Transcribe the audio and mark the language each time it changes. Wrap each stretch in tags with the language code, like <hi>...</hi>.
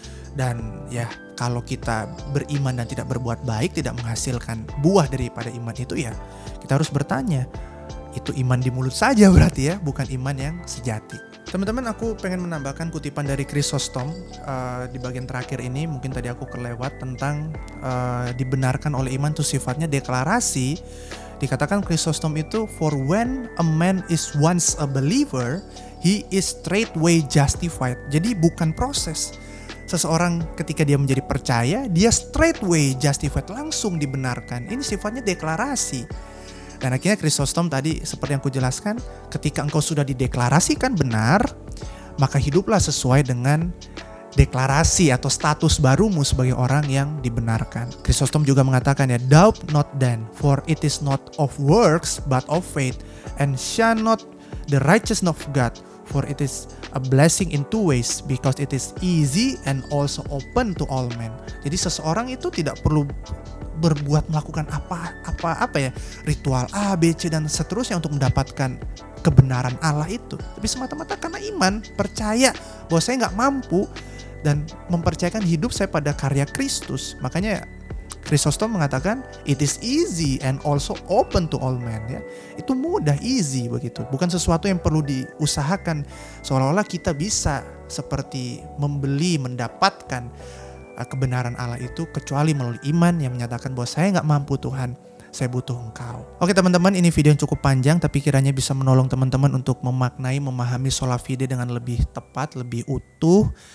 <id>Dan ya, kalau kita beriman dan tidak berbuat baik, tidak menghasilkan buah daripada iman itu, ya kita harus bertanya, itu iman di mulut saja berarti ya, bukan iman yang sejati. Teman-teman, aku pengen menambahkan kutipan dari Chrysostom di bagian terakhir ini. Mungkin tadi aku kelewat tentang dibenarkan oleh iman itu sifatnya deklarasi. Dikatakan Chrysostom itu,</id> <en>for when a man is once a believer, he is straightway justified.</en> <id>Jadi bukan proses. Seseorang ketika dia menjadi percaya, dia</id> <en>straightway justified,</en> <id>langsung dibenarkan. Ini sifatnya deklarasi. Dan akhirnya Chrysostom tadi seperti yang aku jelaskan, ketika engkau sudah dideklarasikan benar, maka hiduplah sesuai dengan deklarasi atau status barumu sebagai orang yang dibenarkan. Chrysostom juga mengatakan ya,</id> <en>doubt not then, for it is not of works but of faith, and shall not the righteousness of God, for it is a blessing in two ways, because it is easy and also open to all men.</en> <id>Jadi seseorang itu tidak perlu melakukan apa ya, ritual A, B, C dan seterusnya untuk mendapatkan kebenaran Allah itu, tapi semata-mata karena iman, percaya bahwa saya nggak mampu, dan mempercayakan hidup saya pada karya Kristus. Makanya Chrysostom mengatakan</id> <en>it is easy and also open to all men, ya.</en> <id>Itu mudah, easy begitu. Bukan sesuatu yang perlu diusahakan seolah-olah kita bisa seperti membeli, mendapatkan kebenaran Allah itu kecuali melalui iman yang menyatakan bahwa saya nggak mampu Tuhan, saya butuh Engkau. Oke teman-teman, ini video yang cukup panjang tapi kiranya bisa menolong teman-teman untuk memaknai, memahami sola fide dengan lebih tepat, lebih utuh.</id>